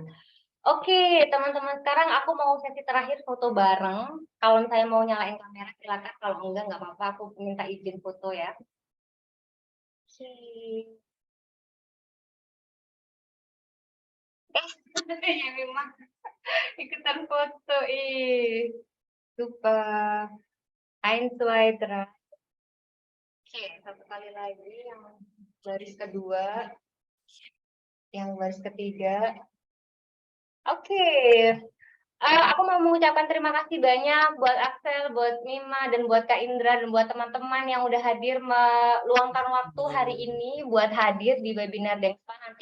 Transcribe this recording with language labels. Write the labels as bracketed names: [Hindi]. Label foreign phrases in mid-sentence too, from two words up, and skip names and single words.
[Indonesian] Oke, teman-teman, sekarang aku mau sesi terakhir foto bareng. Kalau misalnya mau nyalain kamera silakan, kalau enggak apa-apa, aku minta izin foto ya. Oke. Ya memang ikutan foto super. [German] Eins, zwei, drei. [Indonesian] Oke, satu kali lagi yang baris kedua, yang baris ketiga. Oke, aku mau mengucapkan terima kasih banyak buat Axel, buat Mima, dan buat Kak Indra, dan buat teman-teman yang udah hadir meluangkan waktu hari ini buat hadir di webinar Dengspa.